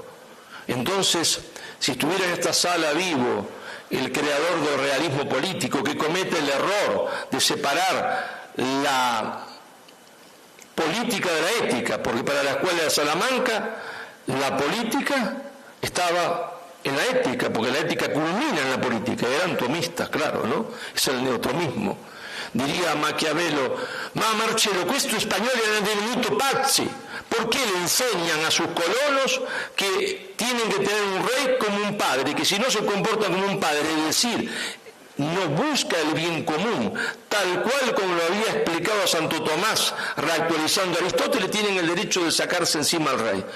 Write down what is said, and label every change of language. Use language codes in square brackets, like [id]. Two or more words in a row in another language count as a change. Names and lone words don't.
[es] Entonces, si estuviera en esta sala vivo el creador del realismo político, que comete el error de separar la política de la ética, porque para la escuela de Salamanca la política estaba en la ética, porque la ética culmina en la política, eran tomistas, claro, ¿no? Es el neotomismo. Diría Maquiavelo: [it] ma Marcello, questo spagnoli erano venuti pazzi. [es] ¿Por qué le enseñan a sus colonos que tienen que tener un rey como un padre, que si no se comporta como un padre, es decir, no busca el bien común, tal cual como lo había explicado a Santo Tomás, reactualizando a Aristóteles, tienen el derecho de sacarse encima al rey?